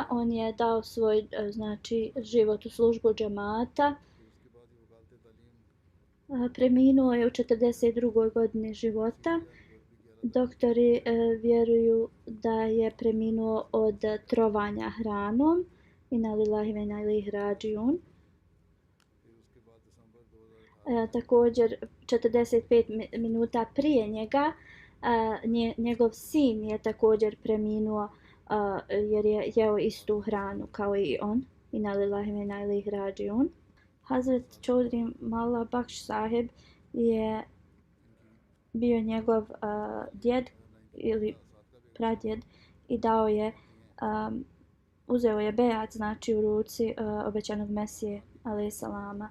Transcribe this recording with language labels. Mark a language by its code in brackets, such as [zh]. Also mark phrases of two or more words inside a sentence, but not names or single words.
[bs] On je dao svoj znači život u službu džemata. Preminuo je u 42. godini života. Doktori vjeruju da je preminuo od trovanja hranom. [ar] إنا لله وإنا إليه راجعون. [bs] Također 45 minuta prije njega njegov sin je također preminuo jer je jeo istu hranu kao i on. [ar] إنا لله وإنا إليه راجعون. [bs] Hazret Chaudhry Mallah Bakhsh Saheb je bio njegov djed ili pradjed i dao je uzeo je bejat znači u ruci obećanog Mesije [ar] عليه السلام.